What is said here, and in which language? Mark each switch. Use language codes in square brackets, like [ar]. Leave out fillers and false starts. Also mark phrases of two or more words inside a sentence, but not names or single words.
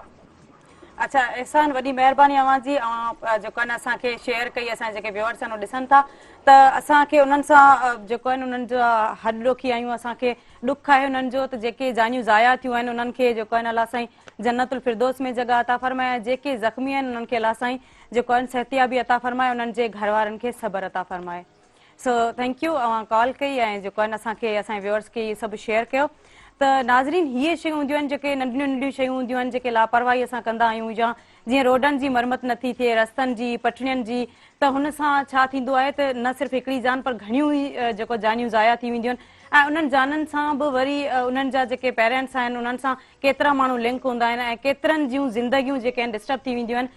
[sd] अच्छा एहसान, वॾी महिरबानी अव्हां जी। जेको आहे न असांखे शेयर कई, असांजे जेके व्यूअर्स आहिनि उहो ॾिसनि था त असांखे उन्हनि सां जेको आहिनि उन्हनि जा हॾोखी आहियूं। असांखे ॾुख आहे उन्हनि जो त जेके जानियूं ज़ाया थियूं आहिनि उन्हनि खे जेको आहे न अलाह साईं [ar] جنة الفردوس [sd] में जॻह अता फरमाए। जेके ज़ख़्मी आहिनि उन्हनि खे अलाह साईं जेको आहिनि सिहतियाबी अता फरमाए, उन्हनि जे घर वारनि खे सब्र अता फरमाए। [en] so thank you [sd] कॉल कई ऐं जेको आहे न असांखे असांजे व्यूअर्स खे इहे सभु शेयर कयो। त नाज़रीन हीअ शयूं हूंदियूं आहिनि जेके नंढियूं नंढियूं शयूं हूंदियूं आहिनि जेके लापरवाही असां कंदा आहियूं या जीअं रोडनि जी मरम्मत नथी थिए रस्तनि जी पटड़ियुनि जी त हुन सां छा थींदो आहे त न सिर्फ़ु हिकिड़ी जान पर घणियूं ई जेको जानियूं ज़ाया थी वेंदियूं आहिनि ऐं उन्हनि जाननि सां बि वरी उन्हनि जा जेके पेरेंट्स आहिनि उन्हनि सां केतिरा माण्हू लिंक हूंदा आहिनि ऐं केतिरनि जूं ज़िंदगियूं जेके आहिनि डिस्टर्ब थी वेंदियूं आहिनि।